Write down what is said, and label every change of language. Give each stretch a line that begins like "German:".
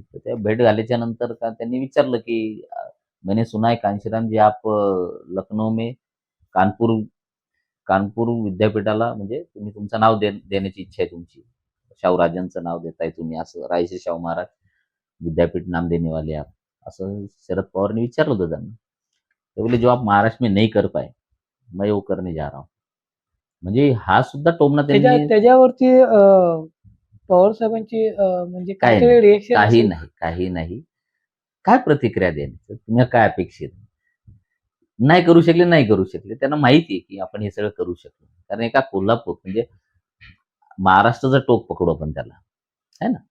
Marathi: तर त्या भेट झाल्याच्या नंतर का त्यांनी विचारलं, की
Hindi: मैंने सुना है कांशीराम जी आप लखनऊ में कानपूर कानपूर
Marathi: विद्यापीठाला म्हणजे तुम्ही तुमचं नाव देण्याची इच्छा आहे तुमची. शाहूराजांचं नाव देताय तुम्ही असं. रायश्री शाहू महाराज विद्यापीठ
Hindi: नाम देने वाले आप.
Marathi: असं शरद पवारने विचारलं होतं त्यांना. ते बोलले,
Hindi: "जो आप महाराष्ट्र में नहीं कर पाए, मैं वो करने जा रहा हूँ."
Marathi: म्हणजे हा सुद्धा टोमणा त्यांनी त्याच्यावरती पवार साहेबांची म्हणजे काही नाही, काहीतरी रिएक्शन काही असेल? नाही, काही नाही. काय प्रतिक्रिया द्यायची? तुम्ही काय अपेक्षित? नाही करू शकले, नाही करू शकले. त्यांना माहिती आहे, की आपण हे सगळं करू शकतो. कारण एका कोल्हापूर म्हणजे महाराष्ट्राचं टोक पकडू आपण त्याला, आहे ना?